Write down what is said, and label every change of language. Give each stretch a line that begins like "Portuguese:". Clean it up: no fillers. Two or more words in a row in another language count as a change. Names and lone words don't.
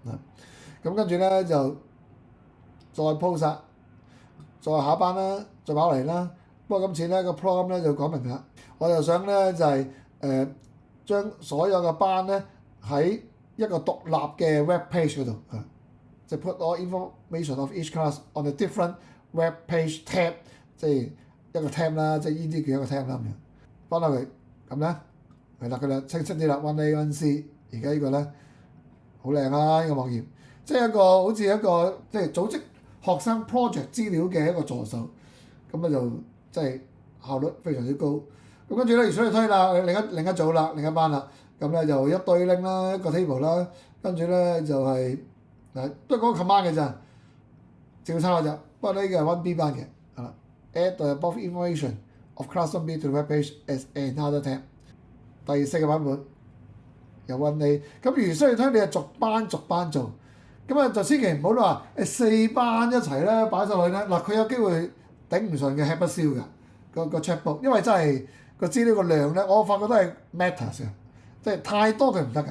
Cantonese: 咁跟住咧就再 post 再下一班啦，再跑嚟啦。不過今次咧個 prompt 咧就講明啦，我就想咧就係將所有嘅班咧喺一個獨立嘅
English: web page
Cantonese: 嗰度即係
English: put all information of each class on a different web page tab，
Cantonese: 即係一個 tab 啦，即係呢啲叫一個 tab 啦咁樣，幫下佢咁咧係啦，佢就清晰啲啦。1 A 1 C， 而家呢個咧好靚啦，呢個網頁，即係一個好似一個即係組織學生 project 資料嘅一個助手，咁咧就即係效率非常之高。咁跟住咧，如此類推啦，另一組啦，另一班啦，咁咧就一堆 link 啦，一個 table 啦，跟住咧就係都係嗰個 command 嘅咋，照抄咋。不過呢個係 1B 班嘅，係啦。
English: Add the above information of class 1B to the web page as another tab。
Cantonese: 第4個版本由 1A。咁如此類推，你係逐班做。咁啊就千祈唔好話4班一齊咧擺上去咧，嗱佢有機會頂唔順嘅吃不消㗎，個 checkbook， 因為真係個資料個量咧，我發覺都係 matters 嘅，即係太多佢唔得㗎。